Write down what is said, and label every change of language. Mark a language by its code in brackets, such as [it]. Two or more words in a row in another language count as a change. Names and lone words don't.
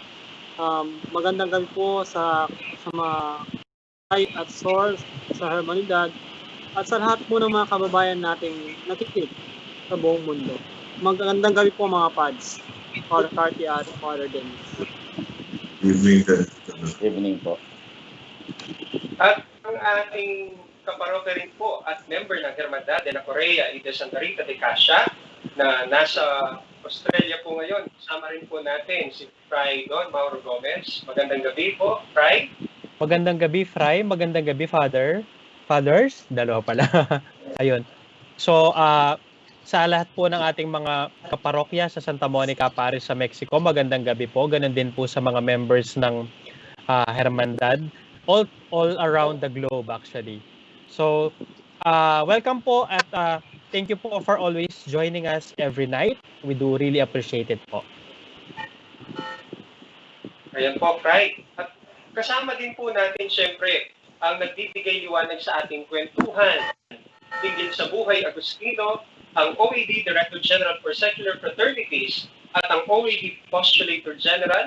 [tl] Magandang gabi po sa mga kahit at source, sa Hermanidad, at sa lahat po ng mga kababayan nating nakikinig sa buong mundo. Magandang gabi po mga pads. Father Carty at Father Dennis. Evening po. At ang ating kaparokya rin po at member ng Hermandad de la Correa y de Santa Rita de Cassia na nasa Australia po ngayon. Kasama rin po natin si Fray Don Mauro Gomez. Magandang gabi po, Fray. Magandang gabi, Fray. Magandang gabi, Father. Fathers? Dalawa pala. Ayun. So, sa lahat po ng ating mga kaparokya sa Santa Monica Parish sa Mexico, magandang gabi po. Ganun din po sa mga members ng Hermandad. [en] All around the globe actually. So, welcome [tl] po at [en] thank you po for always joining us every night. We do really appreciate it po. [tl] Ayan po, Fray. At kasama din po natin siyempre ang nagbibigay liwanag sa ating kwentuhan hinggil sa buhay Agustino, ang OAD [en] Director General for Secular Fraternities [tl] at ang OAD [en] Postulator General.